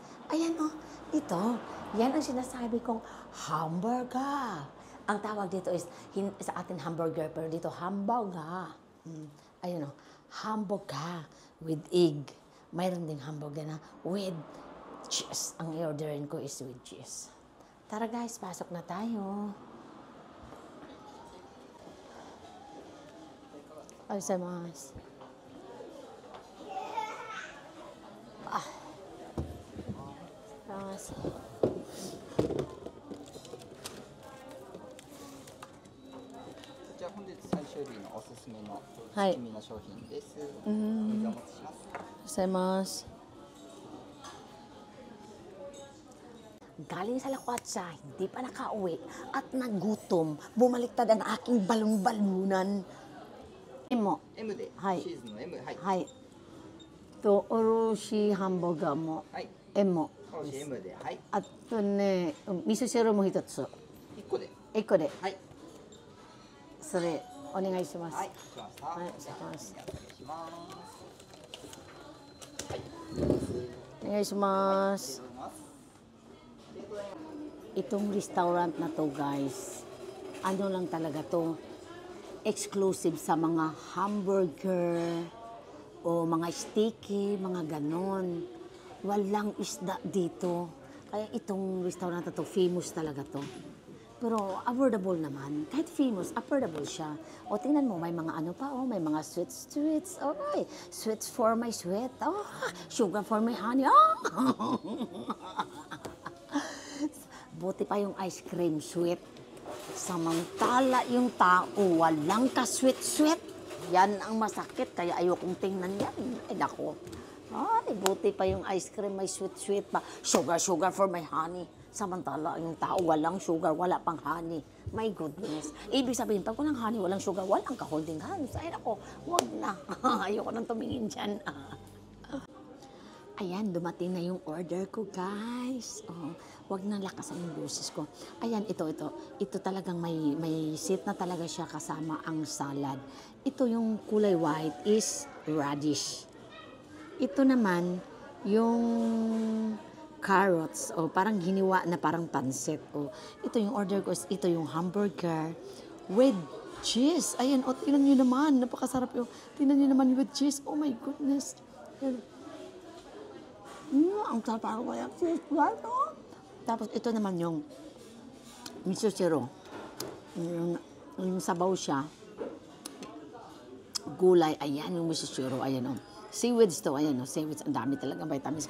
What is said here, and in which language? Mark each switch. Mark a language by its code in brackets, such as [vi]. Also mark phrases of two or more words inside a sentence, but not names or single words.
[tl] Ayan, ito. Yan ang sinasabi kong hamburger. Ang tawag dito is, sa atin hamburger, pero dito hamburger. [en] Ayan, hamburger with egg. [tl] Mayroon ding hamburger na [en] with cheese. [tl] Ang i-orderin ko is [en] with cheese. [tl] Tara, guys, pasok na tayo. Ay, sa mas. Mas. [ja] じゃあ本日最終日のおすすめのはい七味の商品です。お持ちします。 [tl] Sa mas. Galing sa lakwatsa, hindi pa nakauwi at nagutom. Bumaliktad ang aking balon-balunan. Emo. [ja] M で、はいシーズンの M、はい。はい。と、おろしハンバーガーも、はい。 M も。おろし M で、はい。あとね、味噌汁も一つ。 1個で。 1個で。はい。それ、お願いします。はい、しました。はいしますお願いします。お願いします。 [tl] Itong restaurant na to, guys, ano lang talaga to, exclusive sa mga hamburger o mga sticky, mga ganon. Walang isda dito. Kaya itong restaurant na to, famous talaga to. Pero affordable naman. Kahit famous, affordable siya. O tingnan mo, may mga ano pa, may mga sweets. [en] Okay, sweets for my sweet. Sugar for my honey. [tl] Buti pa yung ice cream sweet. Samantala yung tao, walang ka-sweet-sweet. Yan ang masakit, kaya ayokong tingnan yan. Ay, nako. Ay, buti pa yung ice cream, may sweet-sweet pa. [en] Sugar for my honey. [tl] Samantala yung tao, walang sugar, wala pang honey. [en] My goodness. [tl] Ibig sabihin, pag walang honey, walang sugar, walang ka-holding hands. Ay, nako, wag na. Ayoko nang tumingin dyan. Ayan, dumating na yung order ko, guys. Wag nang lakasan yung boses ko. Ayan, ito. Ito talagang may seat na talaga siya kasama ang salad. Ito yung kulay white is radish. Ito naman, yung carrots, parang giniwa na parang pansit. Ito yung order ko, ito yung [en] hamburger with cheese. [tl] Ayan, tingnan nyo naman, napakasarap yung, tingnan nyo naman [en] with cheese. Oh my goodness. [tl] Ang sarap ko yung cheese. Tapos ito naman yung miso siro. Yung sabaw siya. Gulay, ayan yung miso siro, ayan Seaweeds to, ayan seaweeds, ang dami talaga vitamins.